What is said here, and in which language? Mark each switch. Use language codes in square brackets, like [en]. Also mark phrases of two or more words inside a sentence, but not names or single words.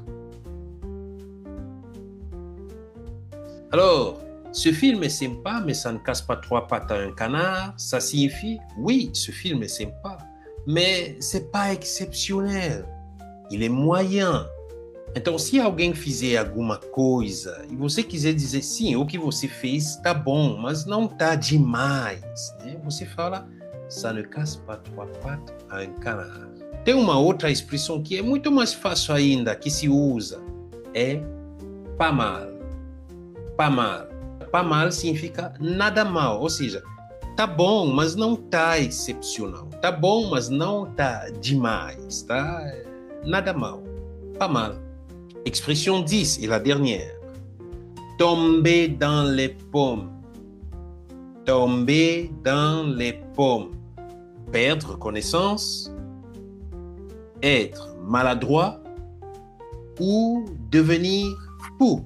[fr] Alors, ce film est sympa, mais ça ne casse pas trois pattes à un canard. Ça signifie, oui, ce film est sympa, mais c'est pas exceptionnel. Il est moyen. [pt] Então, se alguém fizer alguma coisa e você quiser dizer sim, o que você fez está bom, mas não está demais, né? Você fala, [fr] ça ne casse pas trois pattes à un canard. [pt] Tem uma outra expressão que é muito mais fácil ainda, que se usa, é [fr] pas mal. Pas mal. Pas mal [pt] significa nada mal, ou seja, tá bom, mas não tá excepcional. Tá bom, mas não tá demais, tá? Nada mal. [fr] Pas mal. Expression 10 et la dernière. Tomber dans les pommes. Tomber dans les pommes. Perdre connaissance, être maladroit ou devenir fou.